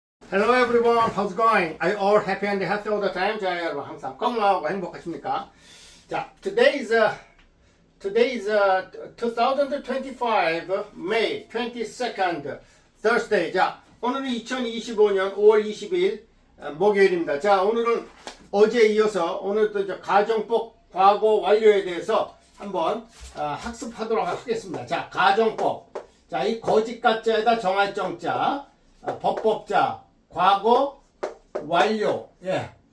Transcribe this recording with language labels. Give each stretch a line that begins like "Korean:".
English: Hello everyone, how's it going? Are you all happy and healthy all the time?
Korean: 자, 여러분 항상 건강하고 행복하십니까?
English: 자, today's 2025 May 22nd Thursday.
Korean: 자, 오늘은 2025년 5월 20일 목요일입니다. 자, 오늘은 어제에 이어서 오늘도 이제 가정법 과거 완료에 대해서 한번 학습하도록 하겠습니다. 자, 가정법. 자, 이 거짓 가짜에다 정할 정자, 법법자, 과거 완료. 예.